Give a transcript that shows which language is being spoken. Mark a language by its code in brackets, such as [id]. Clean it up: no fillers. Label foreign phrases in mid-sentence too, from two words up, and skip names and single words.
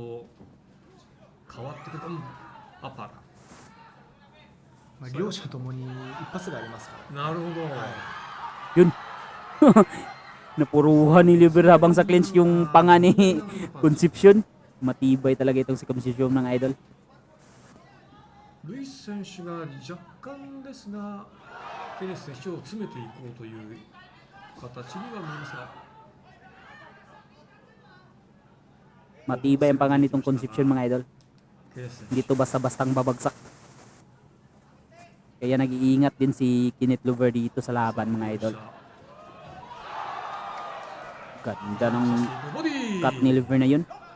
[tl] Yun. Napuruhan ni Lover habang sa clinch yung panga ni Concepcion. Matibay talaga itong si Concepcion mga idol. [ja] Luis 選手が若干ですがケネス選手を詰めていこうという形には見えますが [tl] matibay ang pangan nitong Concepcion mga idol. Hindi to basta-bastang babagsak. Kaya nag-iingat din si Kenneth Lover dito sa laban mga idol. Ganda ng cut ni Lover na yun.